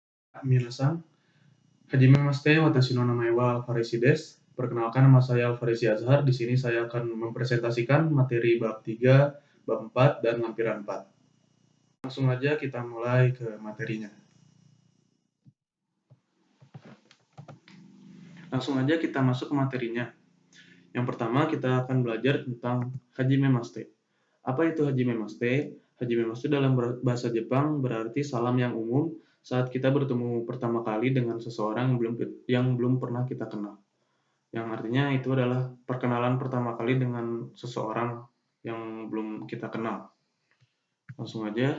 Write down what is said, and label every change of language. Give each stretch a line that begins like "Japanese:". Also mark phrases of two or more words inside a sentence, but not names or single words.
Japanese: 皆さん、はじめまして、私の名前はAlfarisiです.
Indonesian: Perkenalkan, nama saya Alfarisi Azhar. Di sini saya akan mempresentasikan materi bab 3, bab 4, dan lampiran 4. Langsung aja kita mulai ke materinya. Langsung aja kita masuk ke materinya. Yang pertama kita akan belajar tentang hajime mashite. Apa itu hajime mashite? Hajime mashite dalam bahasa Jepang berarti salam yang umum saat kita bertemu pertama kali dengan seseorang yang belum pernah kita kenal. Yang artinya itu adalah perkenalan pertama kali dengan seseorang yang belum kita kenal. Langsung aja.